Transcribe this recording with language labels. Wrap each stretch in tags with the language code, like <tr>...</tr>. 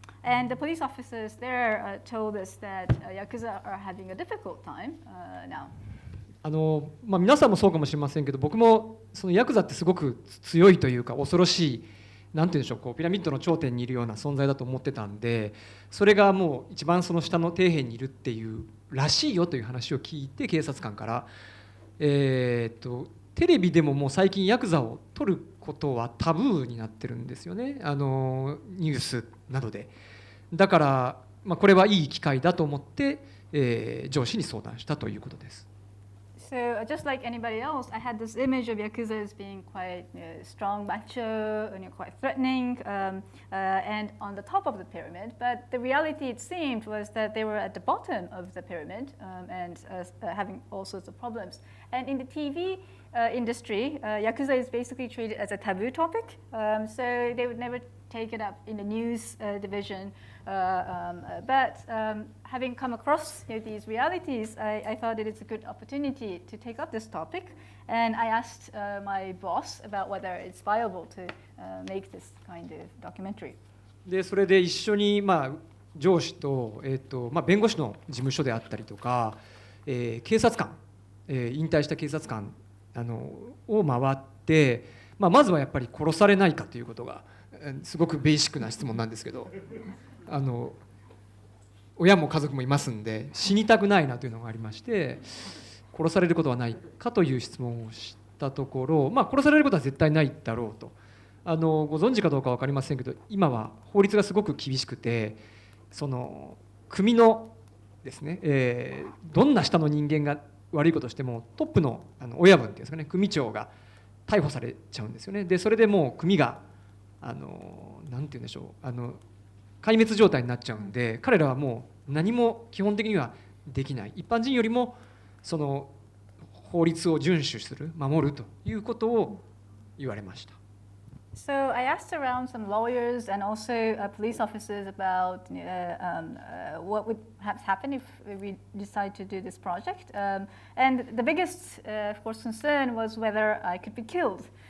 <en>And the police officers there told us that Yakuza are having a difficult time now.</en> <ja>皆さんもそうかもしれませんけど、僕もそのヤクザってすごく強いというか恐ろしい、なんていうんでしょう、ピラミッドの頂点にいるような存在だと思ってたんで、それがもう一番その下の底辺にいるっていうらしいよという話を聞いて、警察官から、テレビでももう最近ヤクザを撮ることはタブーになってるんですよね、ニュースなどで。だから、これはいい機会だと思って、上司に相談したということです。</ja> <en>So just like anybody else, I had this image of Yakuza as being quite strong, macho, quite threatening, and on the top of the pyramid. But the reality, it seemed, was that they were at the bottom of the pyramid and having all sorts of problems. And in the TV industry, Yakuza is basically treated as a taboo topic, so they would never take it up in the news division. But having come across these realities, I thought that it's a good opportunity to take up this topic. And I asked my boss about whether it's viable to make this kind of documentary.</en> <ja>でそれで一緒に、上司と、弁護士の事務所であったりとか、警察官、引退した警察官を回って、まずはやっぱり殺されないかということがすごくベーシックな質問なんですけど、親も家族もいますんで死にたくないなというのがありまして、殺されることはないかという質問をしたところ、殺されることは絶対ないだろうと。ご存知かどうか分かりませんけど、今は法律がすごく厳しくて、その組のですね、どんな下の人間が悪いことをしてもトップの親分っていうんですかね、組長が逮捕されちゃうんですよね。でそれでもう組がなんて言うんでしょう、壊滅状態になっちゃうんで、彼らはもう何も基本的にはできない。一般人よりもその法律を遵守する、守るということを言われました。</ja> <en>So I asked around some lawyers and also police officers about what would perhaps happen if we decide to do this project. And the biggest, of course, concern was whether I could be killed.</en>